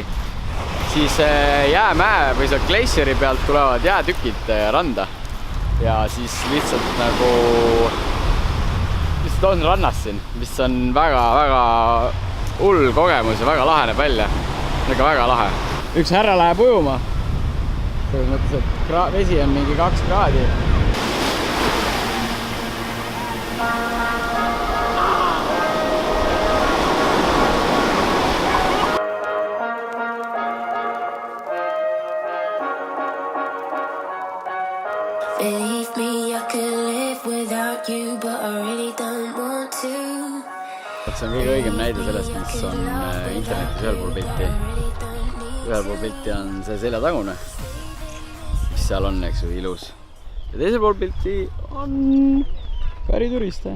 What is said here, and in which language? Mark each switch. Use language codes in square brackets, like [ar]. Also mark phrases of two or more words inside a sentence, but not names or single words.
[et] Siis jäämäe või seal glacieri pealt tulevad jäätükid randa ja siis lihtsalt on rannas siin, mis on väga hull kogemus ja väga lahe näeb välja. Väga lahe. Üks härra läheb ujuma. Selles mõttes, et vesi on mingi 2 kraadi. [en] Believe me, I could live without you, but I really don't want to. [et] See on kõige õigem näide sellest, mis on internetis ühel pool pilti. Ühel pool pilti on see seljatagune, mis seal on, eks ju, ilus. Ja teisel pool pilti on päri turiste.